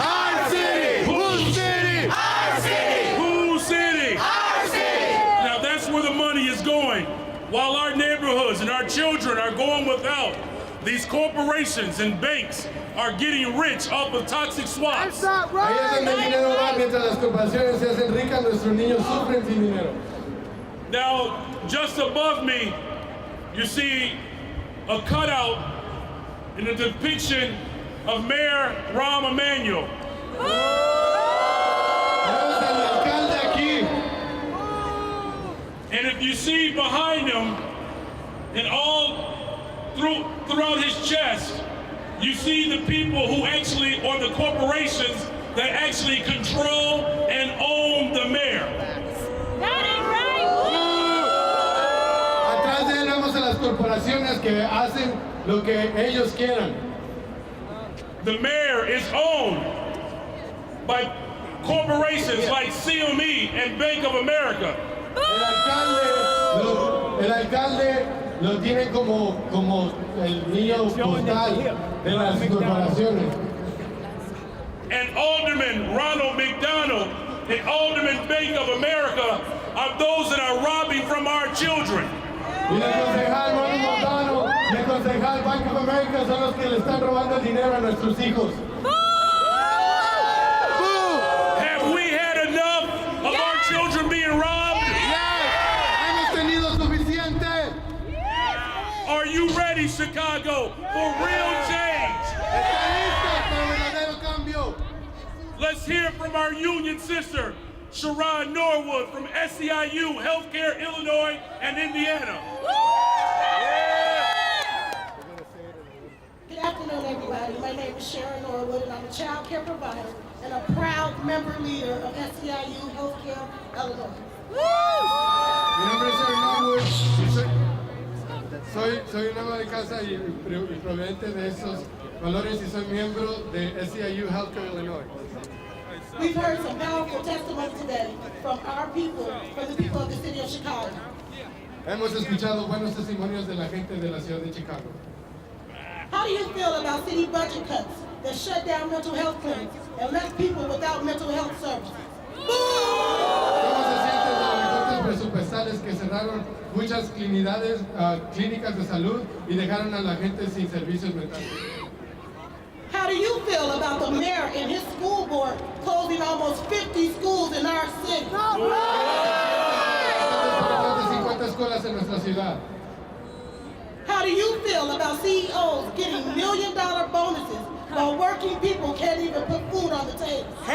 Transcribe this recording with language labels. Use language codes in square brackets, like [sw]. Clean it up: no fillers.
[en] Our city! Whose city? Our city! Whose city? Our city! Now that's where the money is going. While our neighborhoods and our children are going without, these corporations and banks are getting rich off of toxic swaps. [es] Ahí es donde el dinero va, mientras las corporaciones se hacen ricas, nuestros niños sufren sin dinero. [en] Now, just above me, you see a cutout in a depiction of Mayor Rahm Emanuel. [es] Tenemos al alcalde aquí. [en] And if you see behind him, and all throughout his chest, you see the people who actually, or the corporations that actually control and own the mayor. That ain't right. [es] Atrás de él vemos a las corporaciones que hacen lo que ellos quieran. [en] The mayor is owned by corporations like CME and Bank of America. [es] El alcalde lo tiene como el niño postal de las corporaciones. [en] And Alderman Ronald McDonald and Alderman Bank of America are those that are robbing from our children. [es] Y el concejal Ronald McDonald y el concejal Bank of America son los que le están robando el dinero a nuestros hijos. [en] Have we had enough of our children being robbed? [es] Hemos tenido suficiente. [en] Are you ready, Chicago, for real change? [es] ¿Están listos para el verdadero cambio? [en] Let's hear from our union sister, Sharon Norwood from SEIU Healthcare, Illinois and Indiana. Good afternoon, everybody. My name is Sharon Norwood, and I'm a child care provider and a proud member leader of SEIU Healthcare, Illinois. [es] Mi nombre es Sharon Norwood. Soy un ama de casa y proveniente de esos valores y soy miembro de SEIU Healthcare, Illinois. [en] We've heard some powerful testimony today from our people, from the people of the city of Chicago. [es] Hemos escuchado buenos testimonios de la gente de la ciudad de Chicago. [en] How do you feel about city budget cuts that shut down mental health clinics and left people without mental health services? [es] ¿Cómo se sienten los recortes presupuestales que cerraron muchas clínicas de salud y dejaron a la gente sin servicios mentales? [en] How do you feel about the mayor and his school board closing almost 50 schools in our city? [es] Más de 50 escuelas en nuestra ciudad. [en] How do you feel about CEOs getting $1 million bonuses while working people can't even put food on the table?